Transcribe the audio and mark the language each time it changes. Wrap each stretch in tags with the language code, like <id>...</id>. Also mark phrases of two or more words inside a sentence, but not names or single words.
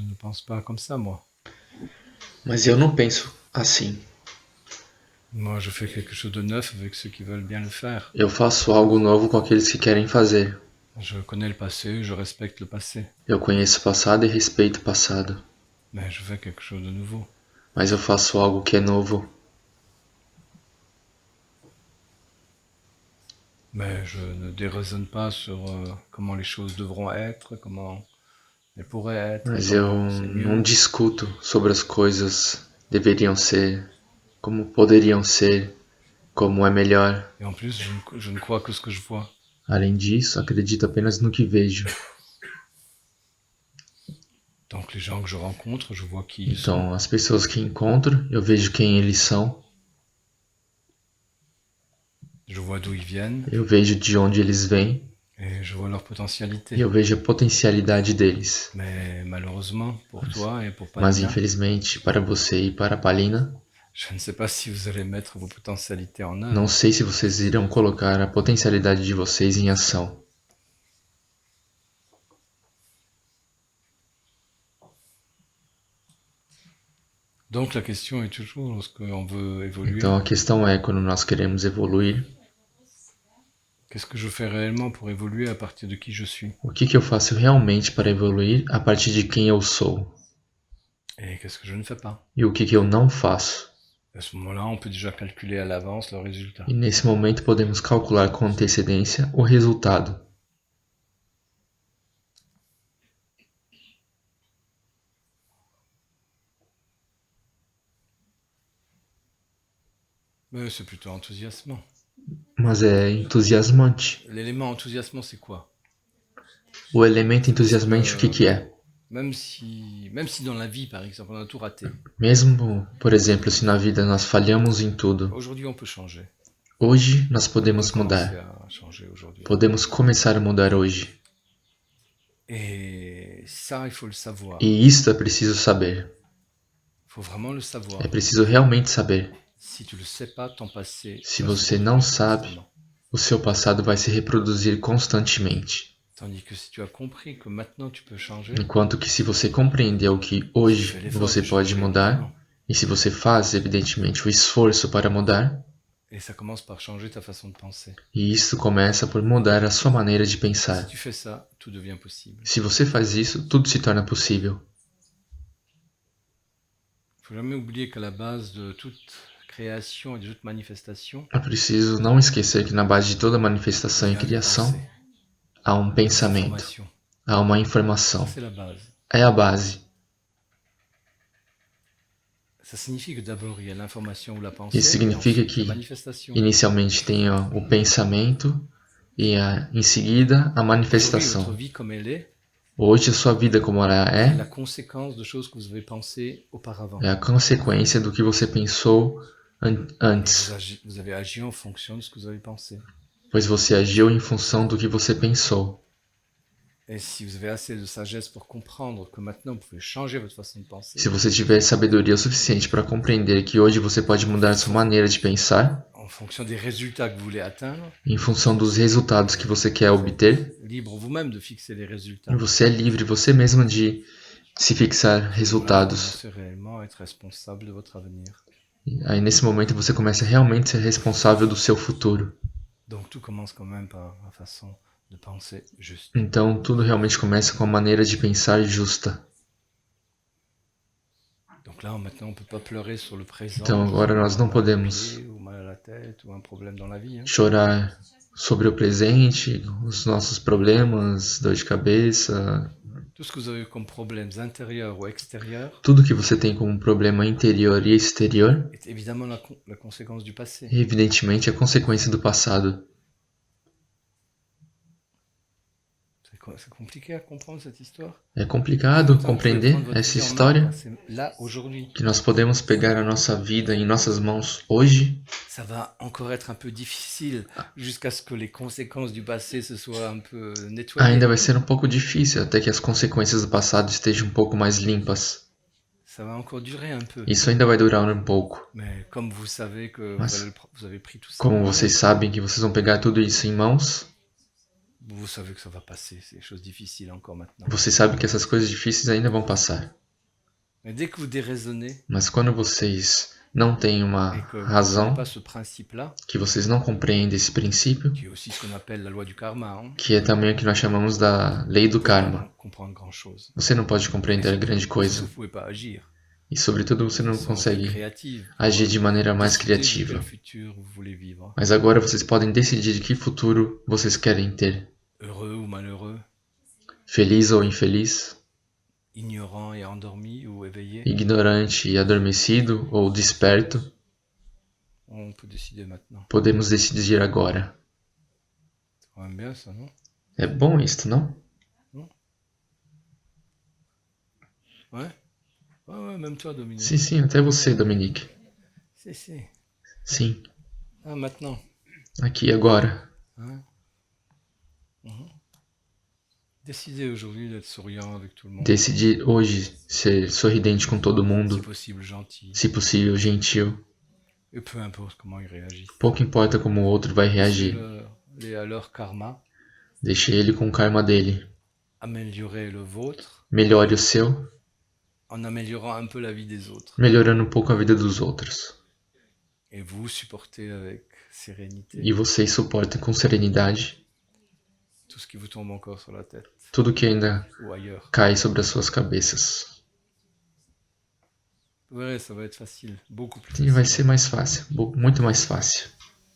<fr>pense pas comme ça, moi.</fr> <pt>Mas eu não penso assim.</pt> <fr>Moi, je fais quelque chose de neuf avec ceux qui veulent bien le faire.</fr> <pt>Eu faço algo novo com aqueles que querem fazer.</pt> <fr>Je connais le passé, je respecte le passé.</fr> <pt>Eu conheço o passado e respeito o passado.</pt> <fr>Mais je fais quelque chose de nouveau.</fr> <pt>Mas eu faço algo que é novo.</pt> <fr>Mais je ne déraisonne pas sur comment les choses devront être, comment elles pourraient être et</fr> <pt>Mas eu</pt> <fr>comment c'est</fr> <pt>não</pt> <fr>mieux.</fr> <pt>discuto sobre as coisas deveriam ser, como poderiam ser, como é melhor.</pt> <fr>Et en plus, je ne crois que ce que je vois.</fr> <pt>Além disso, acredito apenas no que vejo.</pt> <fr>Donc les gens que je rencontre, je vois qui ils sont.</fr> <pt>Então, as pessoas que encontro, eu vejo quem eles são,</pt> <fr>Je vois d'où ils viennent</fr> <pt>eu vejo de onde eles vêm</pt> <fr>et je vois leur</fr> <pt>e</pt> <fr>potentialité.</fr> <pt>eu vejo a potencialidade deles.</pt> <fr>Mais malheureusement, pour toi et pour</fr> <pt>Mas Palina, infelizmente, para você e para a Palina,</pt> <fr>je ne sais pas si vous allez mettre vos potentialités en</fr> <pt>não</pt> <fr>œuvre.</fr> <pt>sei se vocês irão colocar a potencialidade de vocês em ação.</pt> <fr>Donc la question est toujours, lorsqu'on veut évoluer,</fr> <pt>Então a questão é, quando nós queremos evoluir,</pt> <fr>qu'est-ce que je fais réellement pour évoluer à partir de qui je suis?</fr> <pt>o que eu faço realmente para evoluir a partir de quem eu sou?</pt> <fr>Et qu'est-ce que je ne fais pas?</fr> <pt>E o que eu não faço?</pt> <fr>À ce moment-là, on peut déjà calculer à l'avance le résultat.</fr> <pt>E nesse momento podemos calcular com antecedência o resultado.</pt> <fr>Mais c'est plutôt enthousiasmant.</fr> <pt>Mas é entusiasmante.</pt> <fr>L'élément enthousiasmant, c'est quoi?</fr> <pt>O elemento entusiasmante, o que é?</pt> <fr>Même si dans la vie, par exemple, on a tout raté,</fr> <pt>Mesmo, por exemplo, se na vida nós falhamos em tudo,</pt> <fr>aujourd'hui on peut changer.</fr> <pt>hoje nós</pt> <fr>On peut</fr> <pt>podemos</pt> <fr>commencer</fr> <pt>mudar.</pt> <fr>à changer aujourd'hui.</fr> <pt>Podemos começar a mudar hoje.</pt> <fr>Et ça, il faut le savoir.</fr> <pt>E isto é preciso saber.</pt> <fr>Il faut vraiment le savoir.</fr> <pt>É preciso realmente saber.</pt> <fr>Si tu le sais pas, ton passé</fr> <pt>Se</pt> <fr>va se</fr> <pt>você não</pt> <fr>reproduire</fr> <pt>sabe,</pt> <fr>constamment.</fr> <pt>o seu passado vai se reproduzir constantemente.</pt> <fr>Tandis que si tu as compris que maintenant tu peux changer,</fr> <pt>Enquanto que se você compreendeu que hoje você pode mudar, e se você faz, evidentemente, o esforço para mudar,</pt> <fr>et ça commence par changer ta façon de penser.</fr> <pt>e isso começa por mudar a sua maneira de</pt> <fr>Si</fr> <pt>pensar.</pt> <fr>tu fais ça, tout devient possible.</fr> <pt>Se você faz isso, tudo se torna possível.</pt> <fr>Il faut jamais oublier qu'à la base de toute création et de toute manifestation,</fr> <pt>É preciso não esquecer que na base de toda manifestação</pt> <fr>il</fr> <pt>e</pt> <fr>y a une</fr> <pt>criação</pt> <fr>pensée,</fr> <pt>há um</pt> <fr>une</fr> <pt>pensamento,</pt> <fr>information.</fr> <pt>há uma</pt> <fr>Ça,</fr> <pt>informação.</pt> <fr>c'est la base.</fr> <pt>É a base.</pt> <fr>Ça signifie que d'abord il y a l'information ou la pensée,</fr> <pt>Isso</pt> <fr>et</fr> <pt>significa</pt> <fr>ensuite la</fr> <pt>que</pt> <fr>manifestation.</fr> <pt>inicialmente tem o pensamento e em seguida a</pt> <fr>Aujourd'hui, votre</fr> <pt>manifestação.</pt> <fr>vie comme elle est</fr> <pt>Hoje a sua vida como ela</pt> <fr>la</fr> <pt>é</pt> <fr>conséquence de choses que vous avez pensées auparavant.</fr> <pt>é a consequência do que você pensou</pt> <fr>Et</fr> <pt>antes,</pt> <fr>vous avez agi en fonction de ce que vous avez pensé.</fr> <pt>pois você agiu em função do que você pensou.</pt> <fr>Et si vous avez assez de sagesse pour comprendre que maintenant vous pouvez changer votre façon de penser,</fr> <pt>Se você tiver sabedoria o suficiente para compreender que hoje você pode mudar sua maneira de pensar</pt> <fr>en fonction des résultats que vous voulez atteindre,</fr> <pt>em função dos resultados que você quer obter,</pt> <fr>libre vous-même de fixer les résultats.</fr> <pt>você é livre você mesmo de se fixar</pt> <fr>Là, vous</fr> <pt>resultados.</pt> <fr>commencez réellement à être responsable de votre avenir.</fr> <pt>Aí nesse momento você começa realmente a ser responsável do seu futuro.</pt> <fr>Donc tout commence quand même par la façon de penser juste.</fr> <pt>Então tudo realmente começa com a maneira de pensar justa.</pt> <fr>Donc là, maintenant, on peut pas pleurer sur le présent.</fr> <pt>Então agora nós não podemos</pt> <fr>Ou mal à la tête, ou un problème dans la vie. Hein.</fr> <pt>chorar sobre o presente, os nossos problemas, dor de cabeça,</pt> <fr>Tout ce que vous avez comme problèmes intérieurs ou extérieurs</fr> <pt>tudo que você tem como problema interior e exterior</pt> <fr>est évidemment la conséquence du passé.</fr> <pt>é evidentemente a consequência do passado.</pt> <fr>C'est compliqué à comprendre cette histoire.</fr> <pt>É complicado compreender essa história</pt> <fr>C'est là, aujourd'hui.</fr> <pt>que nós podemos pegar a nossa vida em nossas mãos hoje.</pt> <fr>Ça va encore être un peu difficile jusqu'à ce que les conséquences du passé se soient un peu nettoyées.</fr> <pt>Ainda vai ser um pouco difícil até que as consequências do passado estejam um pouco mais limpas.</pt> <fr>Ça va encore durer un peu.</fr> <pt>Isso ainda vai durar um pouco.</pt> <fr>Mais comme vous savez que</fr> <pt>Mas,</pt> <fr>vous avez pris tout ça,</fr> <pt>como vocês sabem que vocês vão pegar tudo isso em mãos,</pt> <fr>vous savez que ça va passer. C'est des choses difficiles encore maintenant.</fr> <pt>vocês sabem que essas coisas difíceis ainda vão passar.</pt> <fr>Mais dès que vous déraisonnez</fr> <pt>Mas quando vocês não têm uma</pt> <fr>et que vous ne comprenez</fr> <pt>razão,</pt> <fr>pas ce principe-là,</fr> <pt>que vocês não compreendem esse princípio,</pt> <fr>qui est aussi ce qu'on appelle la loi du karma, hein,</fr> <pt>que é também o que nós chamamos da lei do</pt> <fr>vous ne pouvez</fr> <pt>karma,</pt> <fr>pas comprendre grand-chose.</fr> <pt>você não pode</pt> <fr>Et</fr> <pt>compreender grande</pt> <fr>surtout, vous</fr> <pt>coisa.</pt> <fr>ne pouvez pas agir</fr> <pt>E, sobretudo, você</pt> <fr>de</fr> <pt>não</pt> <fr>façon plus</fr> <pt>consegue</pt> <fr>créative pour</fr> <pt>agir de maneira mais</pt> <fr>décider de</fr> <pt>criativa.</pt> <fr>quel futur vous voulez vivre.</fr> <pt>Mas agora vocês podem decidir de que futuro vocês querem ter.</pt> <fr>Heureux ou malheureux,</fr> <pt>Feliz ou infeliz,</pt> <fr>ignorant et endormi ou éveillé,</fr> <pt>ignorante e adormecido ou desperto,</pt> <fr>on peut décider maintenant.</fr> <pt>podemos decidir agora.</pt> <fr>C'est quand même bien ça, non?</fr> <pt>É bom isto, não?</pt> <fr>Ouais? Ouais, même toi, Dominique.</fr> <pt>Sim, sim, até você, Dominique.</pt> <fr>Si.</fr> <pt>Sim,</pt> <fr>Ah, maintenant.</fr> <pt>aqui e agora.</pt> <fr>Hein? Décidez aujourd'hui d'être souriant avec tout le monde.</fr> <pt>Decidir hoje ser sorridente com todo</pt> <fr>Si</fr> <pt>mundo,</pt> <fr>possible, gentil.</fr> <pt>se possível, gentil.</pt> <fr>Et peu importe comment ils réagissent.</fr> <pt>Pouco importa como o outro vai reagir.</pt> <fr>Laissez-les à leur karma,</fr> <pt>Deixe ele com o karma dele.</pt> <fr>améliorer le vôtre</fr> <pt>Melhore o seu,</pt> <fr>en améliorant un peu la vie des autres.</fr> <pt>melhorando um pouco a vida dos outros.</pt> <fr>Et vous supportez avec sérénité</fr> <pt>E vocês suportem com serenidade</pt> <fr>tout ce qui vous tombe encore sur la tête</fr> <pt>tudo que ainda</pt> <fr>ou ailleurs.</fr> <pt>cai sobre as suas cabeças.</pt> <fr>Vous verrez, ça va être facile, beaucoup plus</fr> <pt>E vai</pt> <fr>facile.</fr> <pt>ser mais fácil, muito mais fácil.</pt>